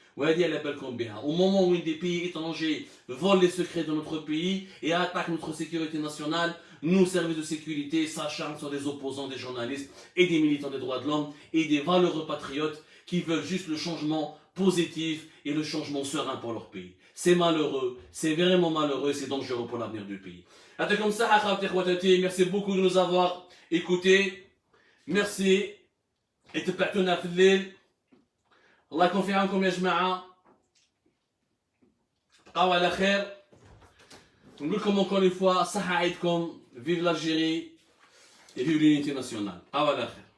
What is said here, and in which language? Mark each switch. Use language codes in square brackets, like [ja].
[fr] Au moment où des pays étrangers volent les secrets de notre pays et attaquent notre sécurité nationale, nous, services de sécurité, s'acharnent sur des opposants, des journalistes et des militants des droits de l'homme et des valeureux patriotes qui veulent juste le changement positif et le changement serein pour leur pays. C'est malheureux, c'est vraiment malheureux, c'est dangereux pour l'avenir du pays. Merci beaucoup de nous avoir écoutés. Merci. [ar] Et تبعتونا في الليل. الله يكون في عونكم يا جماعة. بقاو على خير. نقول لكم [fr] encore une fois [ar] صحة عيدكم. [fr] Vive l'Algérie et vive l'unité nationale. [ar] بقاو على خير.